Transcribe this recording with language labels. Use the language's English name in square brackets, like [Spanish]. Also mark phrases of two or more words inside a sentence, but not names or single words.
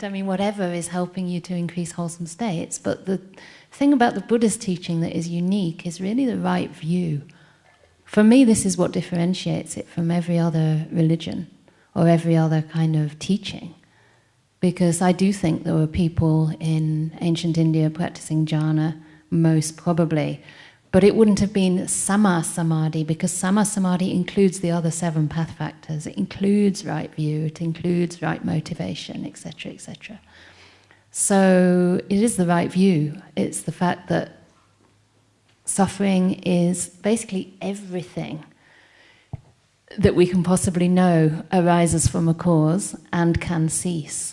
[English] Whatever is helping you to increase wholesome states. But the thing about the Buddha's teaching that is unique is really the right view. For me, this is what differentiates it from every other religion or every other kind of teaching. Because I do think there were people in ancient India practicing jhana, most probably. But it wouldn't have been [Pali] sama samadhi, [English] because [Pali] sama samadhi [English] includes the other 7 path factors. It includes right view, it includes right motivation, etc., etc. So it is the right view. It's the fact that suffering is basically everything that we can possibly know arises from a cause and can cease.